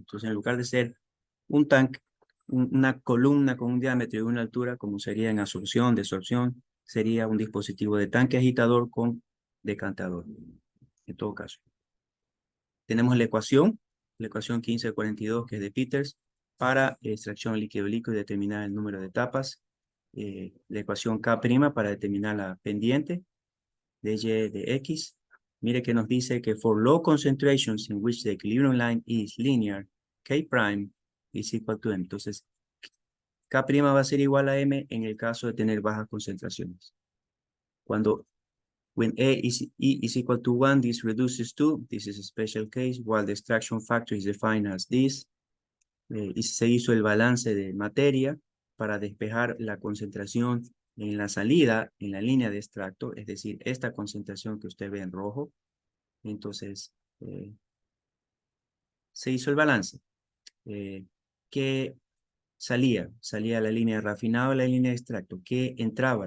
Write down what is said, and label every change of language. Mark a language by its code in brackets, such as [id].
[es] Entonces, en lugar de ser un tanque, una columna con un diámetro y una altura, como sería en absorción, desorción, sería un dispositivo de tanque agitador con decantador, en todo caso. Tenemos la ecuación 1542, que es de Peters, para extracción líquido-líquido y determinar el número de etapas. La ecuación K' para determinar la pendiente de Y de X. Mire que nos dice que [en] for low concentrations in which the equilibrium line is linear, K' is equal to M. [es] Entonces, K' va a ser igual a M en el caso de tener bajas concentraciones. [en] Cuando When E is equal to 1, this reduces to, this is a special case, while the extraction factor is defined as this. [es] Y se hizo el balance de materia para despejar la concentración en la salida, en la línea de extracto, es decir, esta concentración que usted ve en rojo. Entonces, se hizo el balance. ¿Qué salía? Salía la línea de rafinado, la línea de extracto. ¿Qué entraba?